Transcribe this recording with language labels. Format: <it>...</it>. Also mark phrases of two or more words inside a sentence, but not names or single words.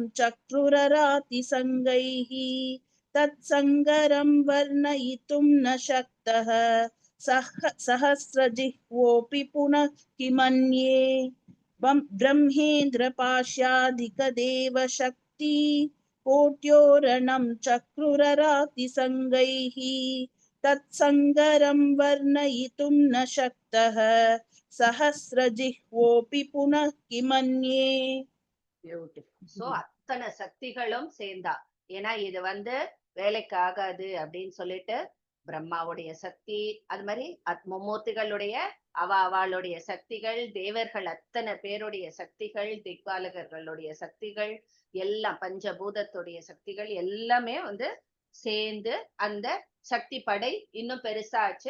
<sa>चक्रुरराति संगैः तत्संगरं वर्णयितुं न शक्तः सहस्रजिह्वोऽपि पुनः किमन्ये ब्रह्मेन्द्र पाश्यादिकदेव शक्ति कोट्योरणं चक्रुरराति संगैः तत्संगरं वर्णयितुं न शक्तः सहस्रजिह्वोऽपि पुनः किमन्ये.</sa> <ta>பியூட்டிஃபுல். சோ அத்தனை சக்திகளும் சேர்ந்தா. ஏன்னா இது வந்து வேலைக்கு ஆகாது அப்படின்னு சொல்லிட்டு பிரம்மாவுடைய சக்தி, அது மாதிரி மும்மூர்த்திகளுடைய அவளுடைய சக்திகள், தேவர்கள் அத்தனை பேருடைய சக்திகள், திக்பாலகர்களுடைய சக்திகள் எல்லாம், பஞ்சபூதத்துடைய சக்திகள் எல்லாமே வந்து சேர்ந்து அந்த சக்தி படை இன்னும் பெருசாச்சு.</ta>